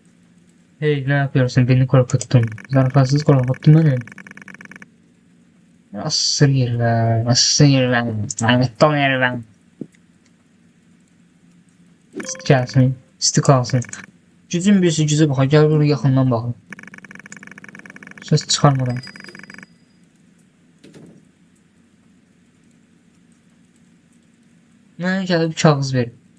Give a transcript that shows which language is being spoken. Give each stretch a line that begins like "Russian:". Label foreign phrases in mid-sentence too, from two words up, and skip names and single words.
Turkish: Hey ne yapıyorsun? Beni korkuttun. Zarafatsız korkuttun beni. Asır yerler, asır yerler. Ahmet'ten yerler. Gelsin, isti kalsın.
Azerbaijani: Gücün birisi gücə baxa, gəl bunu yaxından baxın. Ses çıxarmadan. Mənə gəlib kağız verin.